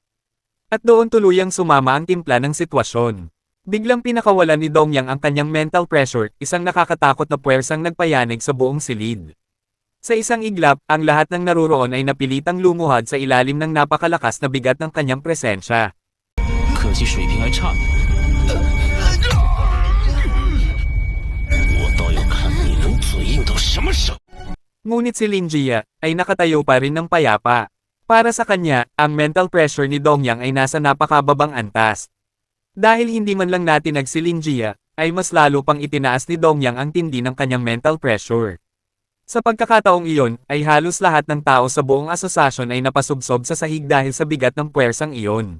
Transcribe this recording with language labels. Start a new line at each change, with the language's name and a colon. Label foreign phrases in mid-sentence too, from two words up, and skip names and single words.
Filipino: At doon tuluyang sumama ang timpla ng sitwasyon. Biglang pinakawalan ni Dongyang ang kanyang
English: mental pressure,
Filipino: isang nakakatakot na puwersang nagpayanig sa buong silid. Sa isang iglap, ang lahat ng naroroon ay napilitang lumuhad sa ilalim ng napakalakas na bigat ng kanyang presensya.
Chinese: 可惜水平还差。我倒要看你能嘴硬到什么时候。
Filipino: Ngunit si Lin Jie, ay nakatayo pa rin ng payapa. Para sa kanya, ang
English: mental pressure
Filipino: ni Dongyang ay nasa napakababang antas. Dahil hindi man lang natinag si Lin Jie, ay mas lalo pang itinaas ni Dongyang ang tindi ng kanyang
English: mental pressure.
Filipino: Sa pagkakataong iyon, ay halos lahat ng tao sa buong asosasyon ay napasubsob sa sahig dahil sa bigat ng puwersang iyon.